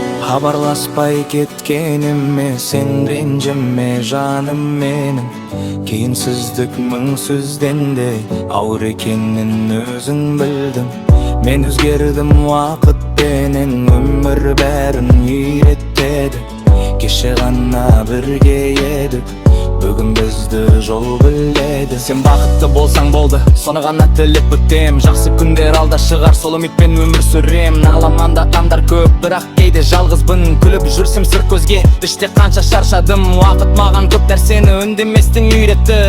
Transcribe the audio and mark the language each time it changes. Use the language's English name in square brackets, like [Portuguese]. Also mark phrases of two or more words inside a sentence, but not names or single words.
[Kazakh] Хабарласпай кеткеніме сен ренжіме, жаным менің. Кейінсіздік мың сөзден де ауыр екенін өзің білдің. Мен өзгердім уақытпенен, өмір бәрін үйретеді. [Kyrgyz] Кеше гана бирге едик, бүгүн бизди жол биледи. Сен бакытты болсаң болду, сону гана тилеп өтөм. Жакшы күндөр алда чыгар, сол үмүтпен өмүр сүрөм. Аламанда андар көп, бирок кээде жалгызбын. Күлүп жүрсөм сүр көзгө, иште канча шаршадым. Убакыт мага көп нерсени үндеместен үйрөттү.